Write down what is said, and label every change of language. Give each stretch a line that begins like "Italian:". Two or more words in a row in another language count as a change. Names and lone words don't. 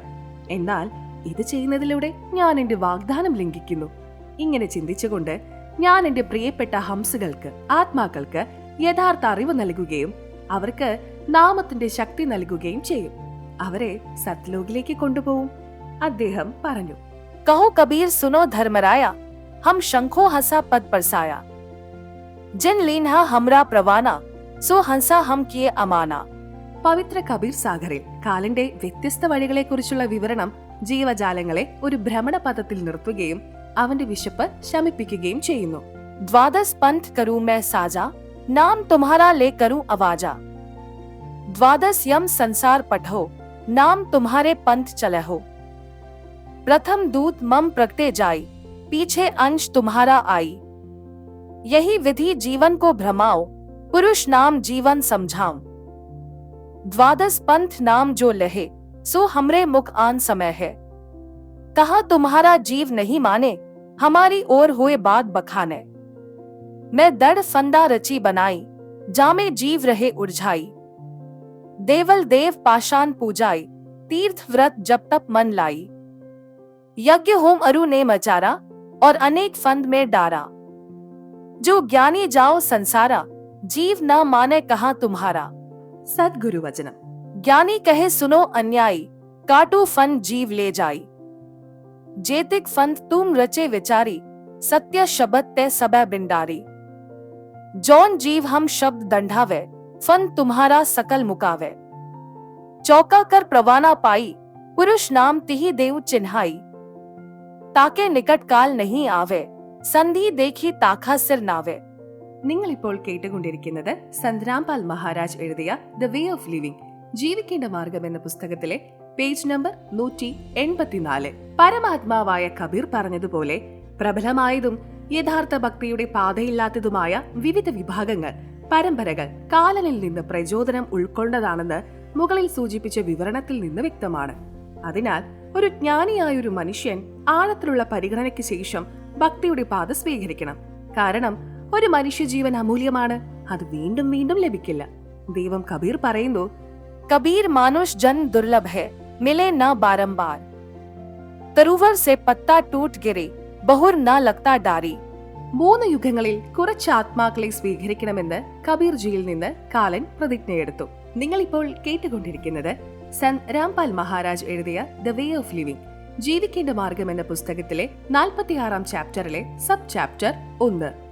Malayalam: എന്നാൽ ഇത് ചെയ്യുന്നതിലൂടെ ഞാൻ എന്റെ വാഗ്ദാനം ലംഘിക്കുന്നു. ഇങ്ങനെ ചിന്തിച്ചുകൊണ്ട് ഞാൻ എന്റെ പ്രിയപ്പെട്ട ഹംസകൾക്ക്, ആത്മാക്കൾക്ക് യഥാർത്ഥ അറിവ് നൽകുകയും അവർക്ക് നാമത്തിന്റെ ശക്തി നൽകുകയും ചെയ്യും. അവരെ സത്ലോകിലേക്ക് കൊണ്ടുപോകും. അദ്ദേഹം പറഞ്ഞു,
Hindi: कहो कबीर सुनो धर्मराया, हम शंखो हंसा पद परसाया, जिन लीन्हा हमरा प्रवाना, सो हंसा हम किए अमाना.
Malayalam: പവിത്ര കബീർ സാഗറിൽ കാലന്റെ വ്യത്യസ്ത വഴികളെ കുറിച്ചുള്ള വിവരണം ജീവജാലങ്ങളെ ഒരു ഭ്രമണപഥത്തിൽ നിർത്തുകയും അവന്റെ വിശപ്പ് ശമിപ്പിക്കുകയും ചെയ്യുന്നു.
Hindi: द्वादश पंथ करूं मैं साजा, नाम तुम्हारा ले करूं आवाजा. द्वादश यम संसार पठो, नाम तुम्हारे पंथ चलहो. प्रथम दूत मम प्रगटे जाई, पीछे अंश तुम्हारा आई. यही विधि जीवन को भ्रमाओ, पुरुष नाम जीवन समझाओ। द्वादश पंथ नाम जो लहे, सो हमरे मुख आन समय है। कहा तुम्हारा जीव नहीं माने, हमारी ओर हुए बात बखाने। मैं दड़ फंदा रची बनाई, जामे जीव रहे उलझाई। देवल देव पाषाण पूजाई, तीर्थ व्रत जप तप मन लाई। यज्ञ होम अरु ने मचारा, और अनेक फंद में डारा। जो ज्ञानी जाओ संसारा, जीव न माने कहा तुम्हारा।
Malayalam: സദ്ഗുരു വചനം.
Hindi: ज्ञानी कहे सुनो अन्यायी, काटो फंद जीव ले जाई। जेतिक फंद तुम रचे विचारी, सत्य शब्द ते सबे बिंडारी। जौन जीव हम शब्द दंडावे, फंद तुम्हारा सकल मुकावे। चौका कर प्रवाना पाई, पुरुष नाम तिही देव चिन्हाई। ताके निकट काल नहीं आवे, संधि देखी ताखा सिर नावे।
Malayalam: നിങ്ങൾ ഇപ്പോൾ കേട്ടുകൊണ്ടിരിക്കുന്നത് സന്ത് രാംപാൽ മഹാരാജ് എഴുതിയ ദ വേ ഓഫ് ലിവിംഗ് ജീവിക്കേണ്ട മാർഗം എന്ന പുസ്തകത്തിലെ
English: page number
Malayalam: 184. പരമാത്മാവായ കബീർ പറഞ്ഞതുപോലെ പ്രബലമായതും യഥാർത്ഥ ഭക്തിയുടെ പാതയില്ലാത്തതുമായ വിവിധ വിഭാഗങ്ങൾ, പരമ്പരകൾ കാലനിൽ നിന്ന് പ്രചോദനം ഉൾക്കൊണ്ടതാണെന്ന് മുകളിൽ സൂചിപ്പിച്ച വിവരണത്തിൽ നിന്ന് വ്യക്തമാണ്. അതിനാൽ ഒരു ജ്ഞാനിയായൊരു മനുഷ്യൻ ആഴത്തിലുള്ള പരിഗണനയ്ക്ക് ശേഷം ഭക്തിയുടെ പാത സ്വീകരിക്കണം. കാരണം ഒരു മനുഷ്യജീവൻ അമൂല്യമാണ്, അത് വീണ്ടും വീണ്ടും ലഭിക്കില്ല. ദൈവം കബീർ പറയുന്നു,
Hindi: कबीर मानुष जन दुर्लभ है, मिले न बारंबार। तरुवर से पत्ता टूट गिरे, बहुर न लगता डारी।
Malayalam: 3 യുഗങ്ങളിൽ കുറച്ച് ആത്മാക്കളെ സ്വീകരിക്കണമെന്ന് കബീർജിയിൽ നിന്ന് കാലൻ പ്രതിജ്ഞയെടുത്തു. നിങ്ങൾ ഇപ്പോൾ കേട്ടുകൊണ്ടിരിക്കുന്നത് സന്ത് രാംപാൽ മഹാരാജ് എഴുതിയ ദ വേ ഓഫ് ലിവിംഗ് ജീവിക്കേണ്ട മാർഗം എന്ന പുസ്തകത്തിലെ 46-ാം ചാപ്റ്ററിലെ
English: sub chapter
Malayalam: 1.